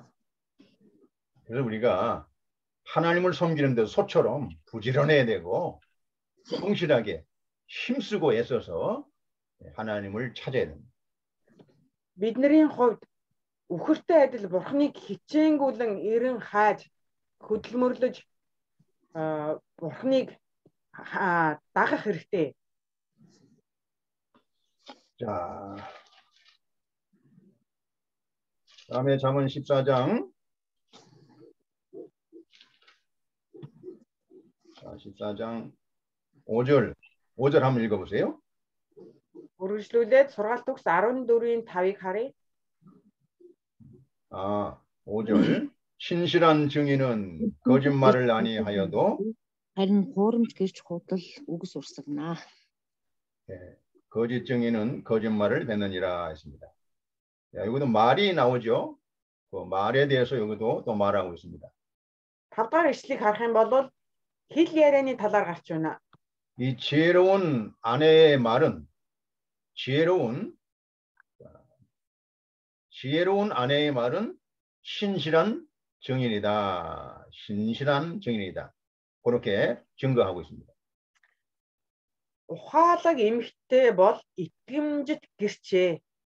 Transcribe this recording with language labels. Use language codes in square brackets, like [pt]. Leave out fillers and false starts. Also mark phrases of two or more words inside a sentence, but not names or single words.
[ko] 그래서 우리가 하나님을 섬기는 데 소처럼 부지런해야 되고 성실하게 힘쓰고 애써서 하나님을 찾아야 됩니다. [mn] Бидний хувьд үхэртэй адил Бурхныг хичээнгүйлэн эрен хайж хөдөлмөрлөж Бурхныг дагах хэрэгтэй. [ko] 자, 다음에 잠언 14장 14장 5절 한번 읽어보세요. [mn] Үргэлжлүүлээд сургаалт төгс 14-ийн 5-ыг харъя. [ko] 5절 신실한 증인은 거짓말을 아니하여도 [mn] харин хуурамч гэрч худал үгс урсагнаа. [ko] 거짓 증인은 거짓말을 뱉느니라 했습니다. 여기도 말이 나오죠. 그 말에 대해서 여기도 또 말하고 있습니다. [mn] 5-р ишлэгийг харах юм бол хэл ярианы талаар гарч байна. [ko] 이 지혜로운 아내의 말은 지혜로운 아내의 말은 신실한 증인이다. 그렇게 증거하고 있습니다. [mn] Ухаалаг эмэгтэй бол итгэмжит гэрчээ.